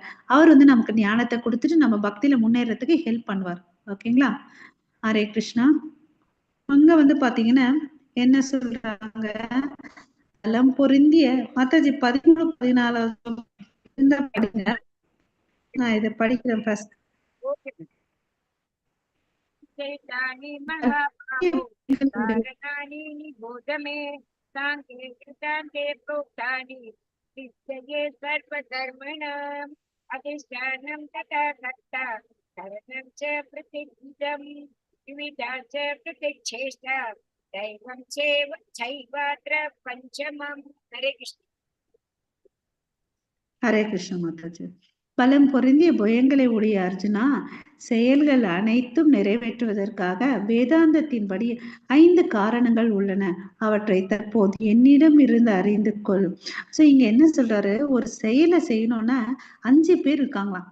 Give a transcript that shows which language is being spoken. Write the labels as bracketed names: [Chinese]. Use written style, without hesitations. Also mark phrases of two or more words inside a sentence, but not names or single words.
[Tamil] அவர் வந்து நமக்கு ஞானத்தை கொடுத்துட்டு நம்ம பக்தியில முன்னேறதுக்கு ஹெல்ப் பண்ணுவார். ஓகேங்களா. ஹரே கிருஷ்ணா. அங்க வந்து பாத்தீங்கன்னா என்ன சொல்றாங்க, பலம் பொருந்திய மாதாஜி 13-14 படிங்க. நான் இதை படிக்கிறேன் ஃபர்ஸ்ட். [Sanskrit] चैतानि महाबाहो कारणानि निबोध मे सांख्ये कृतान्ते प्रोक्तानि निश्चये सर्वधर्मणाम् अधिष्ठानं तथा कर्ता करणं च प्रतिष्ठितं विविधा च प्रतिच्छेष्टा दैवं चैवात्र पञ्चमम्. हरे कृष्ण. [Tamil] ஹரே கிருஷ்ண மாதாஜி. பலம் பொருந்திய புயங்களை உடைய அர்ஜுனா, செயல்கள் அனைத்தும் நிறைவேற்றுவதற்காக வேதாந்தத்தின்படி 5 காரணங்கள் உள்ளன. அவற்றை தற்போது என்னிடம் இருந்து அறிந்து கொள். சோ இங்க என்ன சொல்றாரு, ஒரு செயலை செய்யணும்னா 5 பேர் இருக்காங்களாம்.